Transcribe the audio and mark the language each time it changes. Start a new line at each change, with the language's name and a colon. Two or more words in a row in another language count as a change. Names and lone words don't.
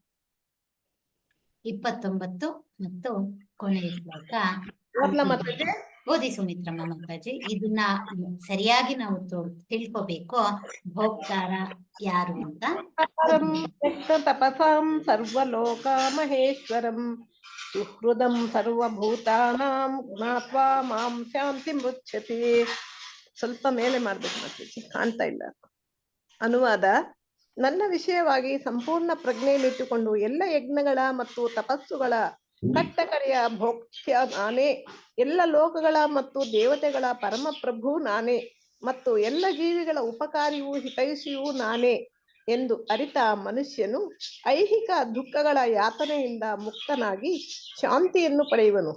Kannada: 29 ಮತ್ತು ಕೊನೆಯ ಶ್ಲೋಕ ಓದಿ ಸುಮಿತ್ರಮ್ಮ ಮಾತಾಜಿ. ಇದನ್ನ ಸರಿಯಾಗಿ ನಾವು ತಿಳ್ಕೋಬೇಕು, ಭೋಕ್ತಾರ ಯಾರು ಅಂತ.
Sanskrit: ತಪಸಾಂ ಸರ್ವಲೋಕ ಮಹೇಶ್ವರಂ ಸುಹೃದಂ ಸರ್ವಭೂತಾನಾಂ ಜ್ಞಾತ್ವಾ ಮಾಂ ಶಾಂತಿ ಮೃಚ್ಛತಿ.
Kannada: ಸ್ವಲ್ಪ ಮೇಲೆ ಮಾಡ್ಬೇಕು ಮಾತಾಜಿ, ಕಾಣ್ತಾ ಇಲ್ಲ. ಅನುವಾದ: ನನ್ನ ವಿಷಯವಾಗಿ ಸಂಪೂರ್ಣ ಪ್ರಜ್ಞೆಯನ್ನಿಟ್ಟುಕೊಂಡು ಎಲ್ಲ ಯಜ್ಞಗಳ ಮತ್ತು ತಪಸ್ಸುಗಳ ಕಟ್ಟಕಡೆಯ ಭೋಕ್ತ್ಯ ನಾನೇ, ಎಲ್ಲ ಲೋಕಗಳ ಮತ್ತು ದೇವತೆಗಳ ಪರಮಪ್ರಭು ನಾನೇ, ಮತ್ತು ಎಲ್ಲ ಜೀವಿಗಳ ಉಪಕಾರಿಯೂ ಹಿತೈಷಿಯೂ ನಾನೇ ಎಂದು ಅರಿತ ಮನುಷ್ಯನು ಐಹಿಕ ದುಃಖಗಳ ಯಾತನೆಯಿಂದ ಮುಕ್ತನಾಗಿ ಶಾಂತಿಯನ್ನು ಪಡೆಯುವನು.